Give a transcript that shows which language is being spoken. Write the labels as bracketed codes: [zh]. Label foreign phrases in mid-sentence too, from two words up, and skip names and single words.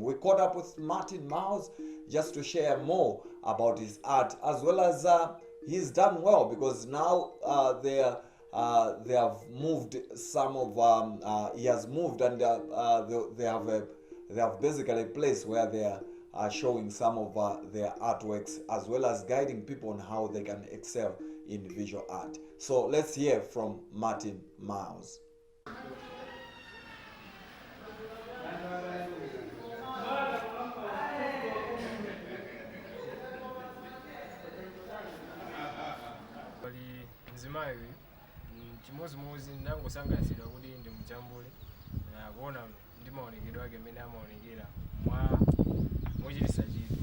[en] We caught up with Martin Miles just to share more about his art, as well as he's done well, because now they have moved some of he has moved, and they have basically a place where they are showing some of their artworks, as well as guiding people on how they can excel in visual art. So let's hear from Martin Miles. [ny] Nzimayi chimozimozi ndangosangalatsidwa kuti ndi mujambule kuona ndi maonekedwe ake amene amaonekera mochititsa chidwi.